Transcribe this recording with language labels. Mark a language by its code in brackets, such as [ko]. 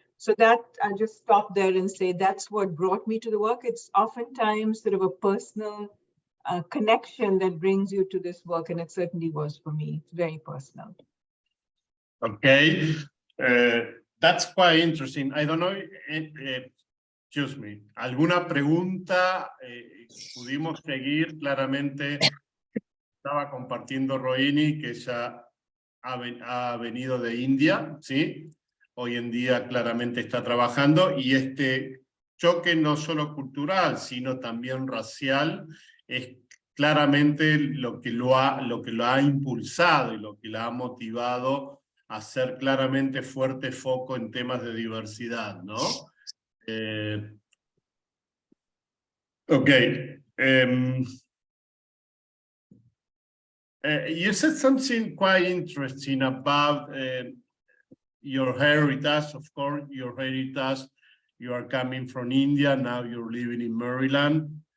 [en] So that, I'll just stop there and say that's what brought me to the work. It's oftentimes sort of a personal connection that brings you to this work, and it certainly was for me. It's very personal. Okay, that's quite interesting. I don't know, excuse me, ¿alguna pregunta? [es] Pudimos seguir, claramente estaba compartiendo Rohini que ella ha venido de India, ¿sí? Hoy en día claramente está trabajando y este choque no solo cultural, sino también racial, es claramente lo que lo ha impulsado y lo que la ha motivado a hacer claramente fuerte foco en temas de diversidad, ¿no? [en] Okay. You said something quite interesting about your heritage. Of course, your heritage, you are coming from India, now you're living in Maryland.